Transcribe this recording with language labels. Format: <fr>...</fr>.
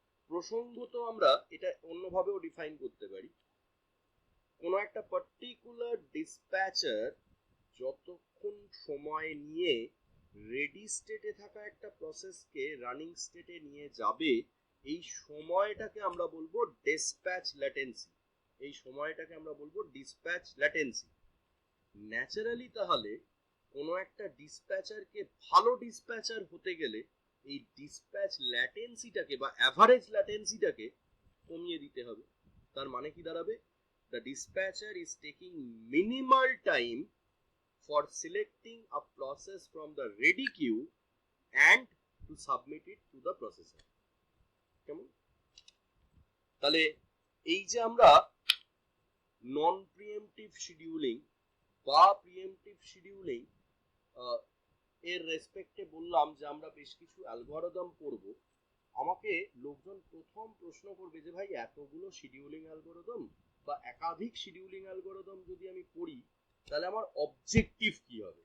<bn>প্রসঙ্গত আমরা এটা অন্যভাবেও ডিফাইন করতে পারি, কোনো একটা পার্টিকুলার ডিসপ্যাচার যতক্ষণ সময় নিয়ে রেডি স্টেটে থাকা একটা প্রসেসকে রানিং স্টেটে নিয়ে যাবে এই সময়টাকে আমরা বলবো ডিসপ্যাচ ল্যাটেন্সি। এই সময়টাকে আমরা বলবো ডিসপ্যাচ ল্যাটেন্সি। ন্যাচারালি তাহলে কোনো একটা ডিসপ্যাচারকে ভালো ডিসপ্যাচার হতে গেলে এই ডিসপ্যাচ ল্যাটেন্সিটাকে বা অ্যাভারেজ ল্যাটেন্সিটাকে কমিয়ে দিতে হবে। তার মানে কি দাঁড়াবে?</bn> <en>The dispatcher is taking minimal time for selecting a process from the ready queue and to submit it to the processor.</en> <bn>কেমন? তাহলে এই যে আমরা নন প্রিএমপ্টিভ শিডিউলিং বা প্রিএমপ্টিভ শিডিউলিং এর রেসপেক্টে বললাম যে আমরা বেশ কিছু অ্যালগরিদম পড়ব। আমাকে লোকজন প্রথম প্রশ্ন করবে যে ভাই এতগুলো শিডিউলিং অ্যালগরিদম বা একাধিক শিডিউলিং অ্যালগরিদম যদি আমি পড়ি তাহলে আমার অবজেক্টিভ কি হবে?</bn>